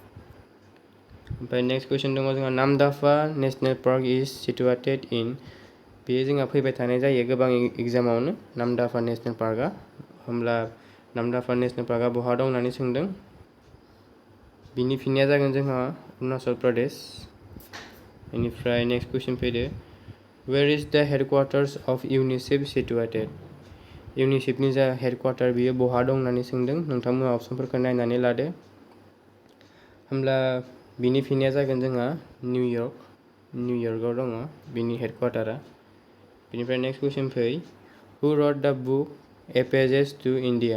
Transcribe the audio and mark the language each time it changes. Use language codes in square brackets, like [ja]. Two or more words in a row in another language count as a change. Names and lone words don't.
[en] ओमफ्राय next question [brx] दङ जोंहा [en] Namdapha National Park is situated in. [brx] बेयो जोंहा फैबाय थानाय जायो गोबां एग्जामावनो नामदाफा नेशनेल पार्कआ। होमब्ला नामदाफा नेशनेल पार्कआ बहा दं होननानै सोंदों। बिनि फिननाया जागोन जोंहा अरुणाचल प्रदेश। बेनिफ्राय [en] next question [brx] फैदो, [en] Where is the headquarters of UNICEF situated? [brx] इउनिसेफनि जा हेडक्वार्टार बियो बहा दं होननानै सोंदों। नोंथांमोना अपसनफोरखौ नायनानै लादो। होमब्ला बिनि फिननाया जागोन जोंहा निउयर्कआव दङ बिनि हेडक्वार्टारा। [en] बेनिफ्राय next question फै, who wrote the book A Passage to India?